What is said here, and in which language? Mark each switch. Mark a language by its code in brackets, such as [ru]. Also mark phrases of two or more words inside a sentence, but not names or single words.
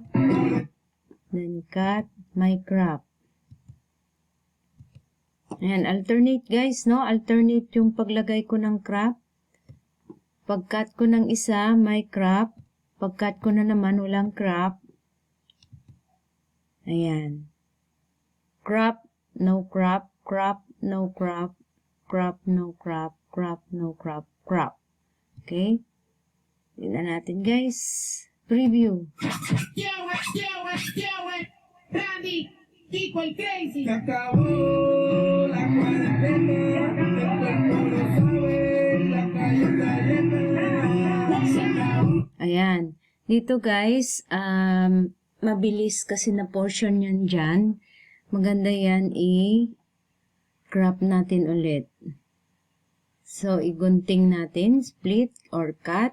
[en] Then, cut. May crop. [tl] Ayan, [en] alternate guys, [tl] no? Alternate yung paglagay ko ng crop. Pag-cut ko ng isa, may crop. Pag-cut ko na naman, walang crop. Ayan. [en] Crop, no crop. Crop, no crop. Crop, no crop. Crop, no crop. Crop. [tl] Okay? Tingnan natin guys. Preview. Randy, Kiko el Crazy. [es] Se acabó la cuarentena, todo el mundo sabe, la calle está llena. [tl] Ayan. Dito guys, mabilis kasi na portion yan dyan. Maganda yan i-crop natin ulit. So, igunting natin, [en] split or cut.